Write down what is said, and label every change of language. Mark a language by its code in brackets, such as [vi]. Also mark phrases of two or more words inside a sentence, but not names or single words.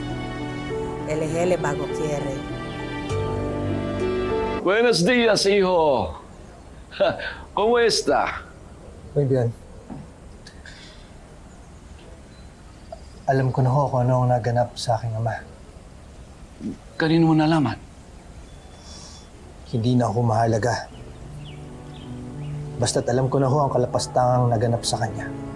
[tl] Hele-hele bago kiyere. [es] Buenos días, hijo. ¿Cómo está? Muy bien. [tl] Alam ko na ho kung ano ang naganap sa aking ama. Kanino mo nalaman? Hindi na ako mahalaga. Basta't alam ko na ho ang kalapastangang naganap sa kanya.